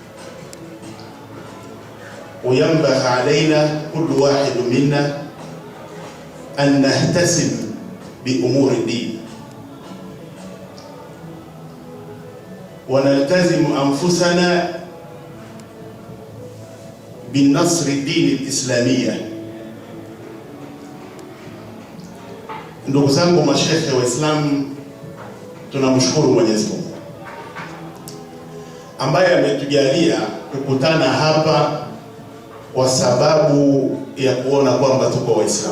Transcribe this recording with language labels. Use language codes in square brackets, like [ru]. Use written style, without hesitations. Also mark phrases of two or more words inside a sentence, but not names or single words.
[ar] وينبغي علينا كل واحد منا أن نهتم بأمور الدين ونلتزم أنفسنا بالنصر الدين الإسلامية. [sw] Ndugu zangu mashehe Waislamu, tunamshukuru Mwenyezi Mungu ambaye ametujalia kukutana hapa kwa sababu ya kuona kwamba tuko Waislamu.